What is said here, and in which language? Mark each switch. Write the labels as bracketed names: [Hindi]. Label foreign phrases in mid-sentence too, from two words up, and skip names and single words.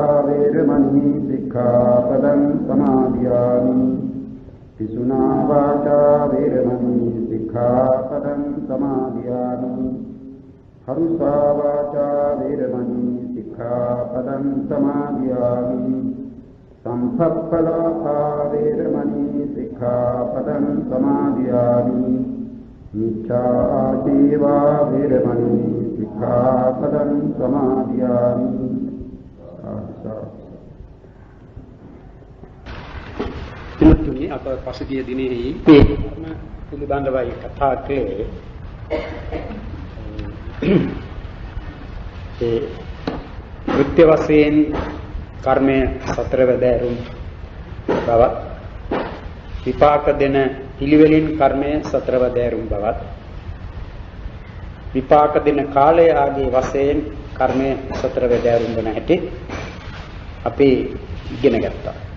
[Pali] वेरमणि सिक्खापदं समादयामि पिशुना वाचा वेरमणि सिक्खापदं समादयामि हरुषा वाचा वेरमणि सिक्खापदं समादयामि संसप्पलापा वेरमणि सिक्खापदं समादयामि मिथ्याजीवा वेरमणि सिक्खापदं समादयामि [Sinhala] පිළිතුරු අප පසුගිය දිනෙහි පිළිබඳවයි කතා කළේ ඒ කෘත්‍ය වශයෙන් කර්මය සතරවැදෑරුම් බවත් විපාක දෙන පිළිවෙලින් කර්මය සතරවැදෑරුම් බවත් විපාක දෙන කාලය ආදී වශයෙන් කර්මය සතරවැදෑරුම් වන හැටි අපි ඉගෙන ගත්තා.